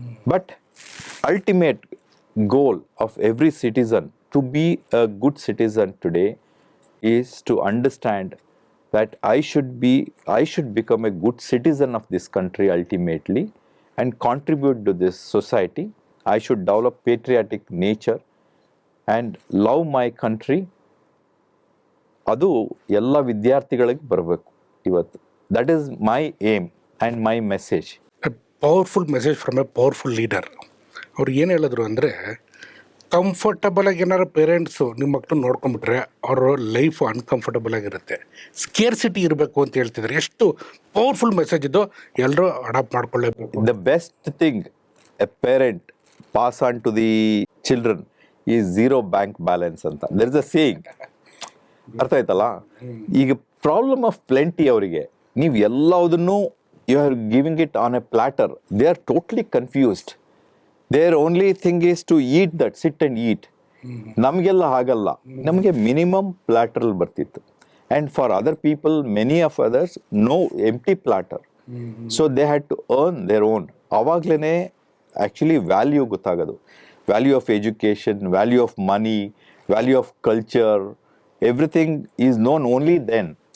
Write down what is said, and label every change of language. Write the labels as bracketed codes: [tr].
[en] But ultimate goal of every citizen to be a good citizen today is to understand that I should become a good citizen of this country ultimately and contribute to this society. I should develop patriotic nature and love my country. [kn] ಅದು ಎಲ್ಲ ವಿದ್ಯಾರ್ಥಿಗಳಿಗೆ ಬರಬೇಕು ಇವತ್ತು. [en] That is my aim and my message. Powerful message from a powerful leader. [kn] ಅವ್ರು ಏನು ಹೇಳಿದ್ರು ಅಂದರೆ, ಕಂಫರ್ಟಬಲಾಗಿ ಏನಾರು ಪೇರೆಂಟ್ಸು ನಿಮ್ಮ ಮಕ್ಕಳನ್ನ ನೋಡ್ಕೊಂಬಿಟ್ರೆ ಅವ್ರ ಲೈಫು ಅನ್ಕಂಫರ್ಟಬಲ್ ಆಗಿರುತ್ತೆ. ಸ್ಕೇರ್ಸಿಟಿ ಇರಬೇಕು ಅಂತ ಹೇಳ್ತಿದ್ದಾರೆ. ಎಷ್ಟು ಪವರ್ಫುಲ್ ಮೆಸೇಜ್ ಇದು, ಎಲ್ಲರೂ adapt ಮಾಡ್ಕೊಳ್ಳೇಬೇಕು. [en] The best thing a parent pass on to the children is zero bank balance ಅಂತ. There is a saying. [kn] ಅರ್ಥ ಆಯ್ತಲ್ಲ? ಈಗ [en] Problem of plenty ಅವರಿಗೆ. [kn] ನೀವು ಎಲ್ಲದನ್ನೂ [en] you are giving it on a platter. They are totally confused. Their only thing is to eat that, sit and eat. [kn] ನಮಗೆಲ್ಲ ಹಾಗಲ್ಲ. ನಮಗೆ ಮಿನಿಮಮ್ ಪ್ಲಾಟರ್ ಬರ್ತಿತ್ತು. [en] And for other people, many of others, no empty platter. So they had to earn their own. [kn] ಆವಾಗಲೇ actually value ಗೊತ್ತಾಗೋದು. [en] Value of education, value of money, value of culture, everything is known only then.